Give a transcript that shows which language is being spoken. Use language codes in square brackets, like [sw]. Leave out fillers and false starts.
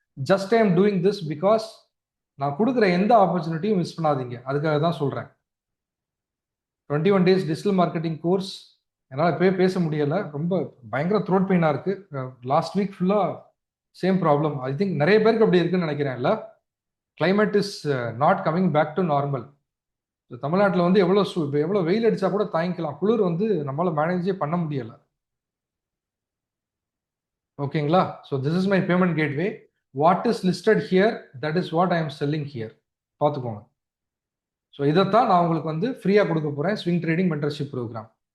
[en] just I am doing this because [ta] நான் கொடுக்குற எந்த ஆப்பர்ச்சுனிட்டியும் மிஸ் பண்ணாதீங்க, அதுக்காக தான் சொல்றேன். 21 days டிஜிட்டல் மார்க்கெட்டிங் கோர்ஸ் என்னால் இப்போயே பேச முடியல, ரொம்ப பயங்கர த்ரோட் பெயினாக இருக்கு. லாஸ்ட் வீக் ஃபுல்லாக சேம் ப்ராப்ளம். [en] I think [ta] நிறைய பேருக்கு அப்படி இருக்குன்னு நினைக்கிறேன்ல. [en] climate is not coming back to normal. [ta] தமிழ்நாட்டில் வந்து எவ்வளோ வெயில் அடிச்சா கூட தாங்கிக்கலாம், குளிர் வந்து நம்மளால மேனேஜே பண்ண முடியல. ஓகேங்களா? [en] So this is my payment gateway. What is listed here, that is what I am selling here. [ta] பார்த்துக்கோங்க. ஸோ இதைத்தான் நான் உங்களுக்கு வந்து ஃப்ரீயாக கொடுக்க போகிறேன், ஸ்விங் ட்ரேடிங் மென்டர்ஷிப் ப்ரோக்ராம்.